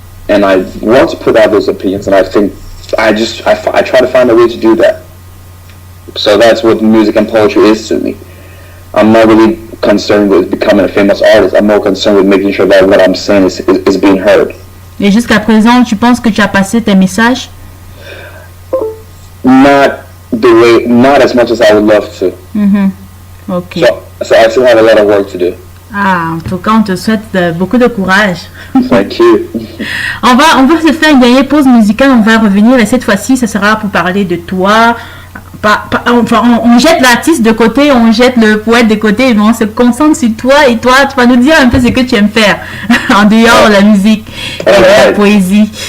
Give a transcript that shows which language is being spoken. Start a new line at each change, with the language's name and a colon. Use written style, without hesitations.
English: and I want to put out those opinions, and I think I try to find a way to do that. So that's what music and poetry is to me. I'm not really concerned with becoming a famous artist. I'm more concerned with making sure that what I'm saying is being heard.
French: Et jusqu'à présent, tu penses que tu as passé tes messages?
English: Not as much as I would love to. Ok. So I still have a lot of work to do.
French: Ah, en tout cas, on te souhaite beaucoup de courage.
English: Thank you.
French: On va se faire une dernière pause musicale, on va revenir et cette fois-ci, ça sera pour parler de toi. On jette l'artiste de côté, on jette le poète de côté, mais on se concentre sur toi et toi, tu vas nous dire un peu ce que tu aimes faire en dehors de la musique et de la poésie.